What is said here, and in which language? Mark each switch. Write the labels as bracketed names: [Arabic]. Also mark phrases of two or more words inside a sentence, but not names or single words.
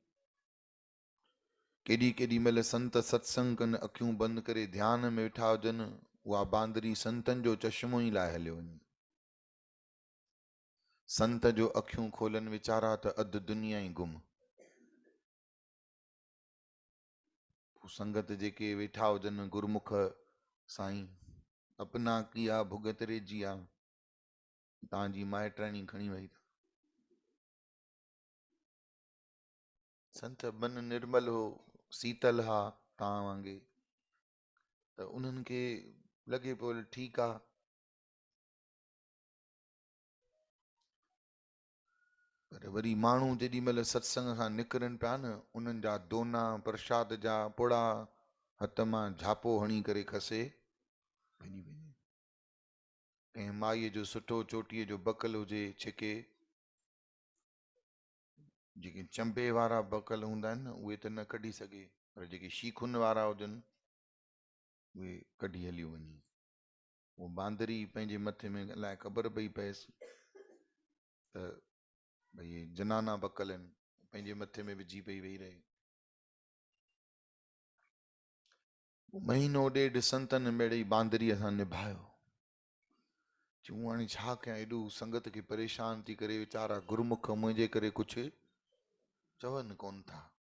[Sindhi] केॾी केॾी महिल संत सत्संग कनि, अखियूं बंदि करे ध्यान में वेठा हुजनि, उहा बांदरी संतनि जो चश्मो ई लाहे हलियो वञे। संत जो अखियूं खोलनि वीचारा त अधु दुनिया ई गुम। संगत जेके वेठा हुजनि गुरमुख, साईं [Hindi] अपना किया भुगत रे जिया, [Sindhi] तव्हांजी माइटाणी खणी वई। संत मन निर्मल हो, शीतल हा तव्हां वांगे, त उन्हनि खे लॻे पियो ठीकु आहे। पर वरी माण्हू जेॾी महिल सत्संग खां निकिरनि पिया न, उन्हनि जा दोना प्रसाद जा पुड़ा हथ मां झापो हणी करे खसे, भॼी वञे। कंहिं माईअ जो सुठो चोटीअ जो बकल हुजे, छिके जेके चंबे वारा बकल हूंदा आहिनि न उहे त न कढी सघे, पर जेके शीखुनि वारा हुजनि उहे कढी हलियूं वञी। वो बांदरी पंहिंजे मथे में अलाए ख़बर पई पएसि त भई जनाना बकल आहिनि, पंहिंजे मथे में विझी पई वेही रहे। महीनो ॾेढ संतनि बेड़े बांदरीअ सां निभायो। चऊं हाणे छा कयां, एॾो संगत खे परेशान थी करे, वीचारा गुरमुख मुंहिंजे करे कुझु चवनि कोन था।